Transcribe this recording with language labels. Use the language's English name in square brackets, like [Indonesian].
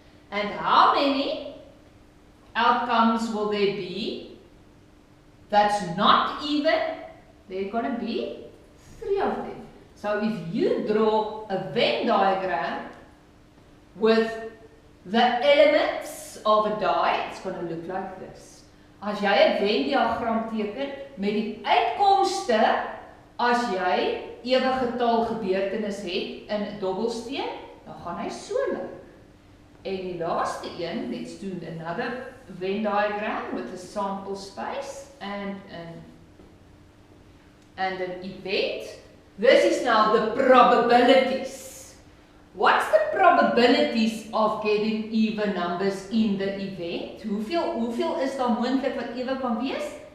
[English] And how many outcomes will there be that's not even? There are going to be 3 of them. So if you draw a Venn diagram with the elements of a die, it's going to look like this. [Afrikaans] As jy 'n Venn diagram teken met die uitkomste as jy ewige getal gebeurtenis het in 'n dobbelsteen, dan gaan hy so lyk. En die laaste een, [English] let's do another Venn diagram with a sample space and an event. This is now the probabilities. What's the probabilities of getting even numbers in the event? [Afrikaans] Hoeveel is daar moontlik wat ewe kan wees?